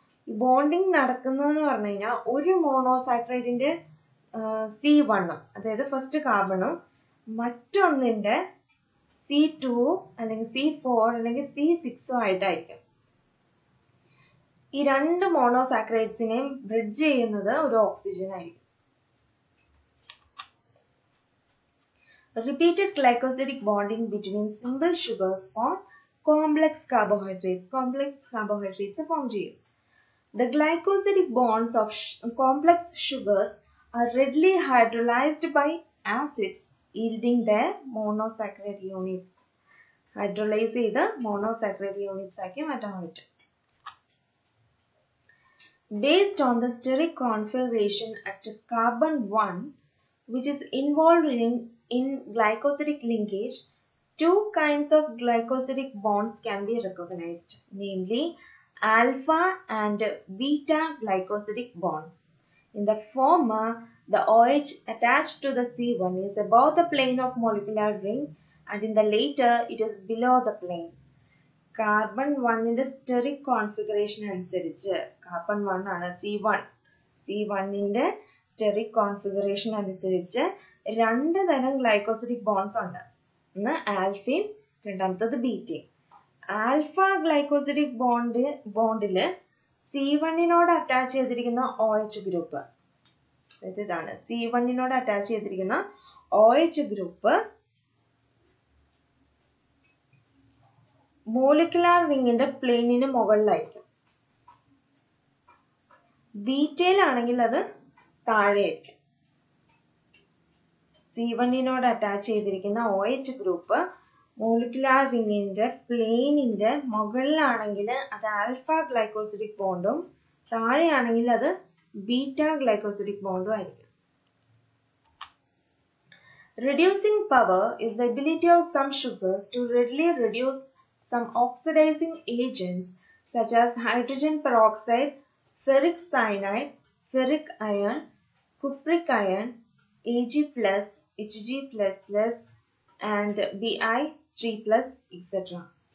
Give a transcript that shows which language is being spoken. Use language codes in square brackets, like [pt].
[ml] ഈ ബോണ്ടിങ് നടക്കുന്നതെന്ന് പറഞ്ഞു കഴിഞ്ഞാൽ ഒരു മോണോസാക്രൈഡിന്റെ C1 അതായത് ഫസ്റ്റ് കാർബണും മറ്റൊന്നിന്റെ C2 അല്ലെങ്കിൽ C4 അല്ലെങ്കിൽ C6 ആയിട്ടായിരിക്കും. ഈ 2 മോണോസാക്രൈഡ്സിനെയും ബ്രിഡ്ജ് ചെയ്യുന്നത് ഒരു ഓക്സിജൻ ആയിരിക്കും. [en] Repeated glycosidic bonding between simple sugars form complex carbohydrates. [ml] Complex carbohydrates form ചെയ്യും. [en] The glycosidic bonds of complex sugars are readily hydrolyzed by acids, yielding their monosaccharide units. [ml] Hydrolyze ചെയ്ത് monosaccharide units ആക്കി മാറ്റാൻ പറ്റും. [en] Based on the steric configuration at carbon 1, which is involved in glycosidic linkage, 2 kinds of glycosidic bonds can be recognized, namely alpha and beta glycosidic bonds. In the former, the OH attached to the C1 is above the plane of molecular ring, and in the later, it is below the plane. [ml] Carbon 1 steric configuration അനുസരിച്ച് carbon 1 ആണ് C1. C1 steric configuration അനുസരിച്ച് 2 തരം glycosidic bonds ഉണ്ട്. ഒന്ന് ആൽഫയും രണ്ടാമത്തത് ബീറ്റയും. Alpha glycosidic ബോണ്ടില് C1 attach ചെയ്തിരിക്കുന്ന OH group, ഇതാണ് C1 attach ചെയ്തിരിക്കുന്ന OH ഗ്രൂപ്പ് മോളിക്കുലാർ റിങ്ങിന്റെ പ്ലെയിനിന് മുകളിലായിരിക്കും. ബീറ്റയിലാണെങ്കിൽ അത് താഴെയായിരിക്കും. C1 അറ്റാച്ച് ചെയ്തിരിക്കുന്ന OH ഗ്രൂപ്പ് മോളിക്കുലാർ റിങ്ങിന്റെ പ്ലെയിനിന്റെ മുകളിലാണെങ്കിൽ അത് ആൽഫ ഗ്ലൈക്കോസിഡിക് ബോണ്ടും താഴെയാണെങ്കിൽ അത് ബീറ്റ ഗ്ലൈക്കോസിഡിക് ബോണ്ടും ആയിരിക്കും. [en] Reducing power is the ability of some sugars to readily reduce some oxidizing agents such as hydrogen peroxide, ferric cyanide, ferric iron, cupric iron, Ag+, Hg++, and Bi3+, etc.